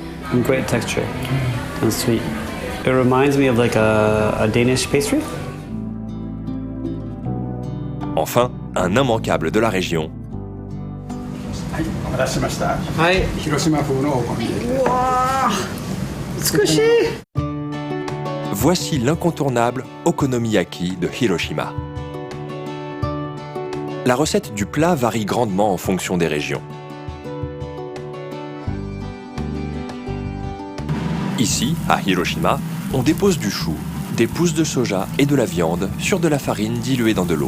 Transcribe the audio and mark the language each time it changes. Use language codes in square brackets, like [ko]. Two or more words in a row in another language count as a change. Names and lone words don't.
[en] and great texture and sweet. It reminds me of like a Danish pastry. [fr] Enfin, un immanquable de la région, [ja] はい、お待たせしました。はい。広島風のお好み焼きです。美しい。 [fr] voici l'incontournable okonomiyaki de Hiroshima. La recette du plat varie grandement en fonction des régions. Ici, à Hiroshima, on dépose du chou, des pousses de soja et de la viande sur de la farine diluée dans de l'eau.